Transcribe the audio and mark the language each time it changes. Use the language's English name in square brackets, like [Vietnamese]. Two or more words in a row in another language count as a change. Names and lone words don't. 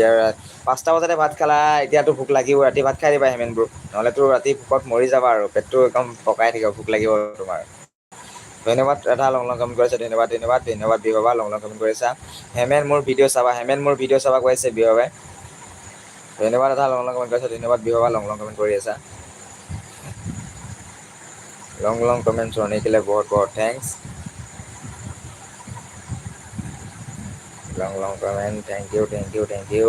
[Assamese] আৰু 5টা বজাতে ভাত খালা, এতিয়াতো ভোক লাগিব, ৰাতি ভাত খাই দিবা হেমেনবোৰ, নহ'লেতো ৰাতি ভোকত মৰি যাবা আৰু পেটটো একদম পকাই থাকিব, ভোক লাগিব তোমাৰ। ধন্যবাদ এটা [English] long long comment [Assamese] কৰিছা, ধন্যবাদ বিভাবা, [English] long long comment [Assamese] কৰিছা। হেমেন মোৰ ভিডিঅ' চাবা কৈ আছে বিভাবাই। ধন্যবাদ এটা [English] long long comment [Assamese] কৰিছা, ধন্যবাদ বিভাবা, [English] long long comment [Assamese] কৰি আছা। [English] long long comment [Hindi] होने के लिए बहुत बहुत थैंक्स। [English] long long comment, thank you.